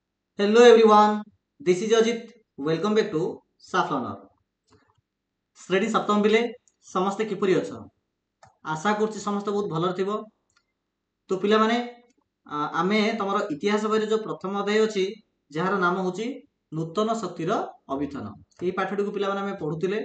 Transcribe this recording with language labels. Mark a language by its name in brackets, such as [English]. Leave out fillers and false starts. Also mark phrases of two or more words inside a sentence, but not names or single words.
[English] Hello everyone, this is Ajit. Welcome back to Saflaner. [Odia] ଶ୍ରେଣୀ ସପ୍ତମ ପିଲେ ସମସ୍ତେ କିପରି ଅଛ? ଆଶା କରୁଛି ସମସ୍ତେ ବହୁତ ଭଲରେ ଥିବ। ତ ପିଲାମାନେ ଆମେ ତମର ଇତିହାସ ବହିରେ ଯୋଉ ପ୍ରଥମ ଅଧ୍ୟାୟ ଅଛି ଯାହାର ନାମ ହେଉଛି ନୂତନ ଶକ୍ତିର ଅଭିଯାନ। ଏହି ପାଠଟିକୁ ପିଲାମାନେ ଆମେ ପଢୁଥିଲେ।